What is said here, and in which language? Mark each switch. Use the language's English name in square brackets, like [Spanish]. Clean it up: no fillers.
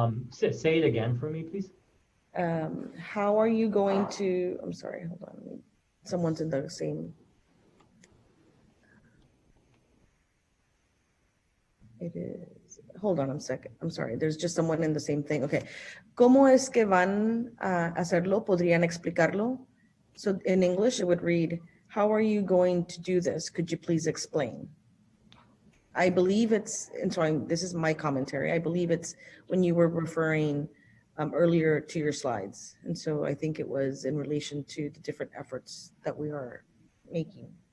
[English] Say it again for me, please. How are you going to, I'm sorry, hold on. Someone's in the same. It is, hold on a second. I'm sorry, there's just someone in the same thing. Okay. [Spanish] ¿Cómo es que van a hacerlo? ¿Podrían explicarlo? [English] So in English, it would read, how are you going to do this? Could you please explain? I believe it's, and so this is my commentary. I believe it's when you were referring earlier to your slides. And so I think it was in relation to the different efforts that we are making.